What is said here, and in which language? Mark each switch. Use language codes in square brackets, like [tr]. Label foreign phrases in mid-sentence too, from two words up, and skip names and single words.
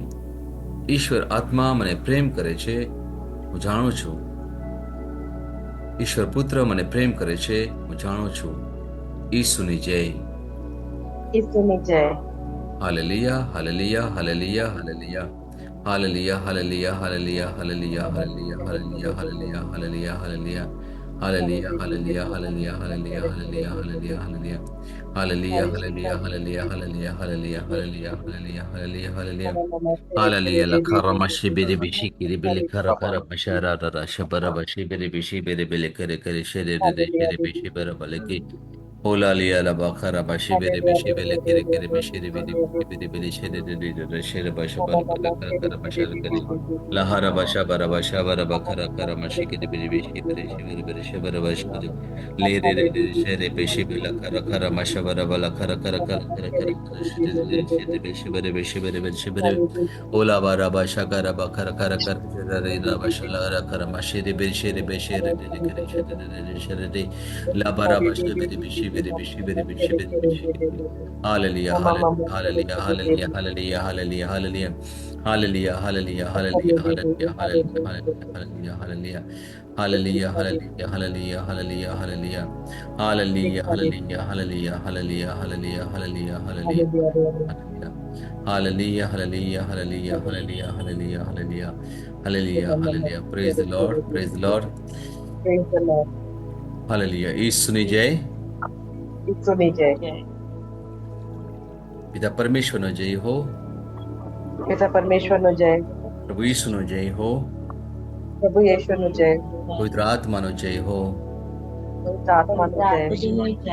[gu] ઈશ્વર આત્મા મને પ્રેમ કરે છે, હું જાણું છું. ઈશ્વર પુત્ર મને પ્રેમ કરે છે, હું જાણું છું. ઈસુની જય. ઈસુની જય. હાલેલુયા, હાલેલુયા, હાલેલુયા, હાલેલુયા. [en] Hallelujah, hallelujah, hallelujah, hallelujah, hallelujah, hallelujah, hallelujah, hallelujah, hallelujah. Hallelujah, hallelujah, hallelujah, hallelujah, hallelujah, hallelujah, hallelujah. Hallelujah, hallelujah, hallelujah, hallelujah, hallelujah, hallelujah, hallelujah, hallelujah, hallelujah. Hallelujah, la karama shibiri bishi kiri bili kara kara mashara rara shabara bashi biri bishi biri bili kare kare shere re shere bishi bara balaki. Ola liya la bakara bashi biri bishi bili kiri kiri mishiri biri bishi biri bili shere re re shere basha bara bara kara kara mashara kari. Lahara basha bara bakara kara mashi kiri biri bishi biri shibiri biri shibara bashi biri. Le re re shere bishi bila kara kara masha bara bala kara kara kara kara kara kara shere re shere bishi biri bishi biri biri shibiri. Ola bara basha kara bakara kara kara shere re la basha la kara mashiri biri shere bishi shere re kiri shere re shere re. La bara basha biri bishi biri bishi biri bishi biri bishi. Hallelujah, hallelujah, hallelujah, hallelujah, hallelujah, hallelujah, hallelujah. Hallelujah, hallelujah, hallelujah, hallelujah, hallelujah, hallelujah, hallelujah, hallelujah, hallelujah, hallelujah, hallelujah, hallelujah, hallelujah, hallelujah, hallelujah, hallelujah, hallelujah, hallelujah. Hallelujah, hallelujah, hallelujah, hallelujah, hallelujah, hallelujah, hallelujah, hallelujah. Praise the Lord, praise the Lord. Praise the Lord. [gu] Hallelujah. ઈસુની જય. ઈસુની જય. પિતા પરમેશ્વરનો જય હો. પિતા પરમેશ્વરનો જય. પ્રભુ ઈસુનો જય હો. પ્રભુ યેશુનો જય. પવિત્ર આત્માનો જય હો. પવિત્ર આત્માનો જય.